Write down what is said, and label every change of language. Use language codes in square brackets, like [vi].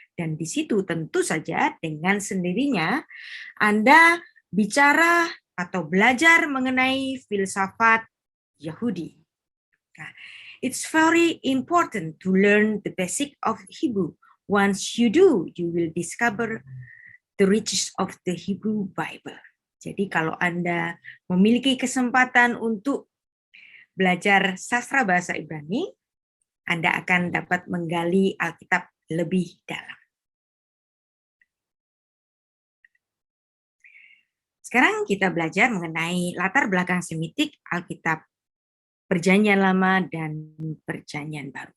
[id] Dan di situ tentu saja dengan sendirinya Anda bicara atau belajar mengenai filsafat Yahudi. [en] Nah, it's very important to learn the basic of Hebrew. Once you do, you will discover the riches of the Hebrew Bible. [id] Jadi kalau Anda memiliki kesempatan untuk belajar sastra bahasa Ibrani, Anda akan dapat menggali Alkitab lebih dalam. Sekarang kita belajar mengenai latar belakang Semitik Alkitab Perjanjian Lama dan Perjanjian Baru.